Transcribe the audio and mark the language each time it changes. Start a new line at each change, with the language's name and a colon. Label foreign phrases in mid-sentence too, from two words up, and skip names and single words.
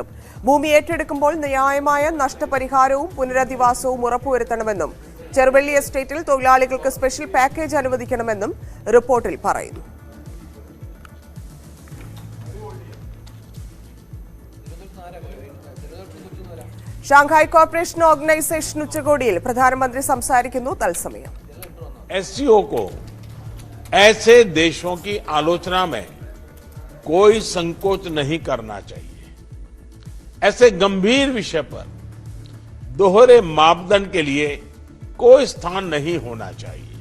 Malayalam: ഭൂമി ഏറ്റെടുക്കുമ്പോൾ ന്യായമായ നഷ്ടപരിഹാരവും പുനരധിവാസവും ഉറപ്പുവരുത്തണമെന്നും ചെറുവള്ളി എസ്റ്റേറ്റിൽ തൊഴിലാളികൾക്ക് സ്പെഷ്യൽ പാക്കേജ് അനുവദിക്കണമെന്നും റിപ്പോർട്ടിൽ പറയുന്നു. ഷാങ്ഹായ് കോർപ്പറേഷൻ ഓർഗനൈസേഷൻ ഉച്ചകോടിയിൽ പ്രധാനമന്ത്രി സംസാരിക്കുന്നു. തത്സമയം
Hindi: SCO को ऐसे देशों की आलोचना में कोई संकोच नहीं करना चाहिए. ऐसे गंभीर विषय पर दोहरे मापदंड के लिए कोई स्थान नहीं होना चाहिए.